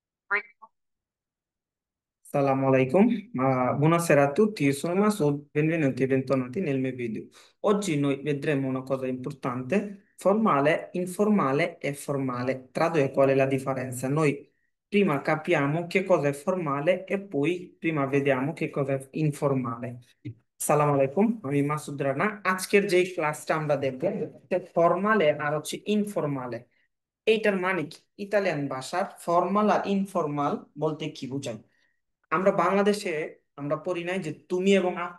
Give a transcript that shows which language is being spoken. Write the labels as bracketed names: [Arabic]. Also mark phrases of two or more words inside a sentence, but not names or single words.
[Arabic] السلام عليكم, [Italian] buonasera a tutti, io sono Masoud, benvenuti e bentornati nel mio video. Oggi noi vedremo una cosa importante, formale, informale e formale. Tradotto qual è la differenza? Noi prima capiamo che cosa è formale e poi prima vediamo che cosa è informale. [Arabic] سلام عليكم, [Bangla] আমি মাসুদ রানা। আজকের যে ক্লাসটা আমরা দেখবো ফর্মালে আর হচ্ছে ইনফরমালে। এইটার মানে কি? ইতালিয়ান ভাষার ফর্মাল আর ইনফরমাল বলতে কি বোঝায়? আমরা বাংলাদেশে আমরা পড়ি নাই যে তুমি এবং আপনি।